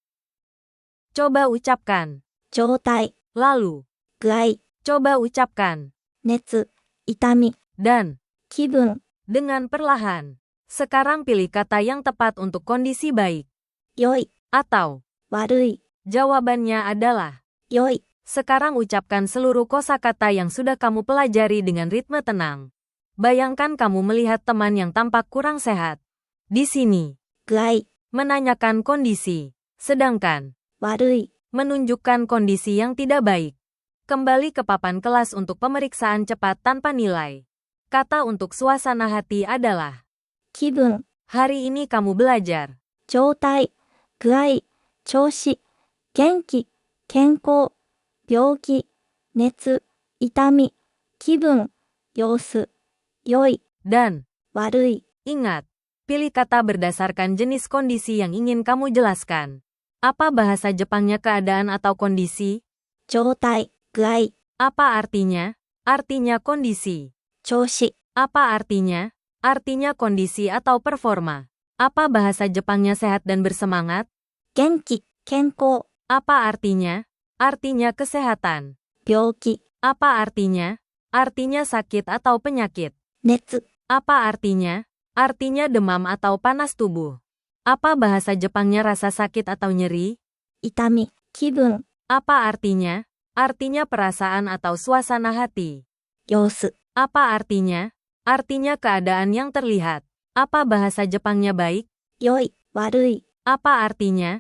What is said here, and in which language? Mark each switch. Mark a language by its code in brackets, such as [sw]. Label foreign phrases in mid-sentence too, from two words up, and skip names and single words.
[id] Coba ucapkan. [ja] 状態、 [id] Lalu. [ja] 具合、 [id] Coba ucapkan. [ja] 熱、痛み、 [id] Dan. [ja] 気分、 [id] Dengan perlahan. Sekarang pilih kata yang tepat untuk kondisi baik. [ja] 良い、 [id] Atau. [ja] 悪い、 [id] Jawabannya adalah. [ja] 良い、 [id] Sekarang ucapkan seluruh kosakata yang sudah kamu pelajari dengan ritme tenang. Bayangkan kamu melihat teman yang tampak kurang sehat. Di sini. [ja] 具合、 [id] Menanyakan kondisi. Sedangkan. [ja] 悪い、 [id] Menunjukkan kondisi yang tidak baik. Kembali ke papan kelas untuk pemeriksaan cepat tanpa nilai. Kata untuk suasana hati adalah. [ja] 気分、 [id] Hari ini kamu belajar. [ja] 状態、具合、調子、元気、健康、病気、熱、痛み、気分、様子、良い、 [id] Dan. [ja] 悪い、 [id] Ingat. Pilih kata berdasarkan jenis kondisi yang ingin kamu jelaskan. Apa bahasa Jepangnya keadaan atau kondisi? [ja] 状態、具合、 [id] Apa artinya? Artinya kondisi. [ja] 調子、 [id] Apa artinya? Artinya kondisi atau performa. Apa bahasa Jepangnya sehat dan bersemangat? [ja] 元気、健康、 [id] Apa artinya? Artinya kesehatan. [ja] 病気、 [id] Apa artinya? Artinya sakit atau penyakit. [ja] 熱、 [id] Apa artinya? Artinya demam atau panas tubuh. Apa bahasa Jepangnya rasa sakit atau nyeri? [ja] 痛み、気分、 [id] Apa artinya? Artinya perasaan atau suasana hati. [ja] 様子、 [id] Apa artinya? Artinya keadaan yang terlihat. Apa bahasa Jepangnya baik? [ja] 良い、悪い、 [id] Apa artinya?